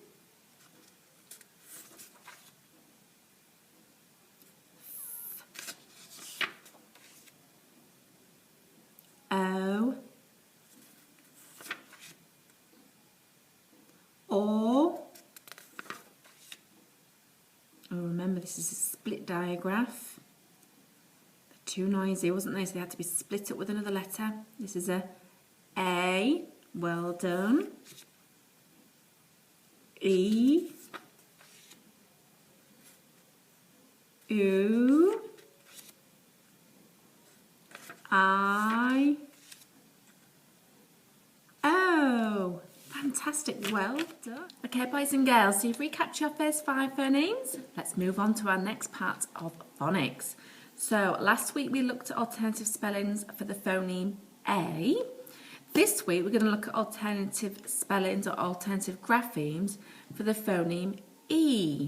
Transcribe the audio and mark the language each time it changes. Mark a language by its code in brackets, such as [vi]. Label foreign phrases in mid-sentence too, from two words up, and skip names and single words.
[en] O. O. Oh, remember this is a split digraph. They're too noisy, wasn't they? So they had to be split up with another letter. This is a A. Well done. E. U. I. O. Fantastic, well done. Okay, boys and girls, so you've recapped your first 5 phonemes. Let's move on to our next part of phonics. So last week we looked at alternative spellings for the phoneme A. This week we're going to look at alternative spellings or alternative graphemes for the phoneme E.